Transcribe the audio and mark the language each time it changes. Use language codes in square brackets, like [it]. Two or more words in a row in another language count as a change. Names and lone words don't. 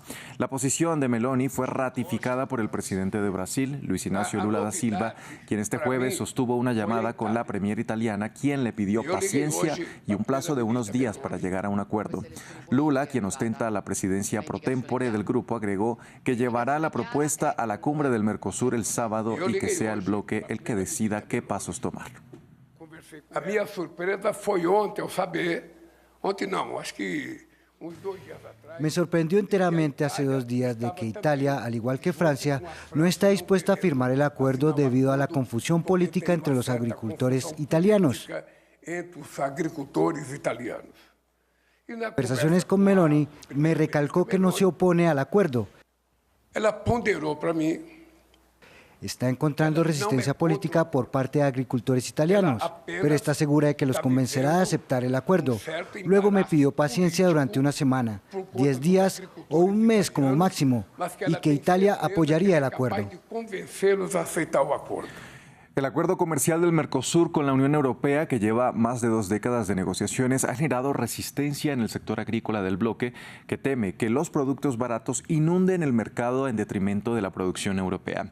[es] La posición de Meloni fue ratificada por el presidente de Brasil, Luis Ignacio Lula da Silva, quien este jueves sostuvo una llamada con la premier italiana, quien le pidió paciencia y un plazo de unos días para llegar a un acuerdo. Lula, quien ostenta la presidencia pro tempore del grupo, agregó que llevará la propuesta a la cumbre del Mercosur el sábado y que sea el bloque el que decida qué pasos tomar. [pt] A minha surpresa foi ontem ao saber, ontem não, acho que uns 2 días atrás. [es] Me sorprendió enteramente hace 2 días de que Italia, al igual que Francia, no está dispuesta a firmar el acuerdo debido a la confusión política entre los agricultores italianos. [pt] Entre os agricultores italianos. [es] En conversaciones con Meloni, me recalcó que no se opone al acuerdo. [pt] Ela ponderou para mim. [es] Está encontrando resistencia política por parte de agricultores italianos, pero está segura de que los convencerá de aceptar el acuerdo. Luego me pidió paciencia durante una semana, 10 días o un mes como máximo, y que Italia apoyaría el acuerdo. El acuerdo comercial del Mercosur con la Unión Europea, que lleva más de 2 décadas de negociaciones, ha generado resistencia en el sector agrícola del bloque, que teme que los productos baratos inunden el mercado en detrimento de la producción europea.